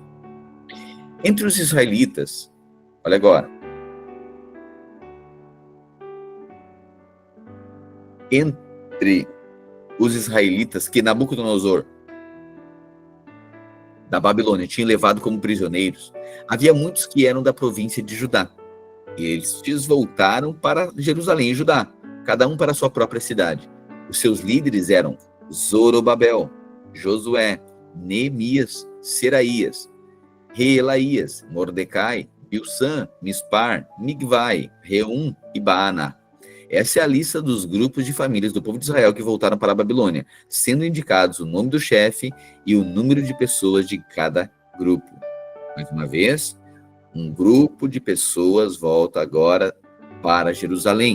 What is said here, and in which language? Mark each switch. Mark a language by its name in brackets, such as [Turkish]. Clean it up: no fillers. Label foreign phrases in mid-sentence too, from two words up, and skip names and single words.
[Portuguese] Entre os israelitas, olha agora, entre os israelitas que Nabucodonosor da Babilônia tinha levado como prisioneiros, havia muitos que eram da província de Judá. E eles voltaram para Jerusalém e Judá, cada um para a sua própria cidade. Os seus líderes eram Zorobabel, Josué, Neemias, Seraías, Reelaías, Mordecai, Bilsã, Mispar, Migvai, Reum e Baaná. Essa é a lista dos grupos de famílias do povo de Israel que voltaram para a Babilônia, sendo indicados o nome do chefe e o número de pessoas de cada grupo. Mais uma vez, um grupo de pessoas volta agora para Jerusalém.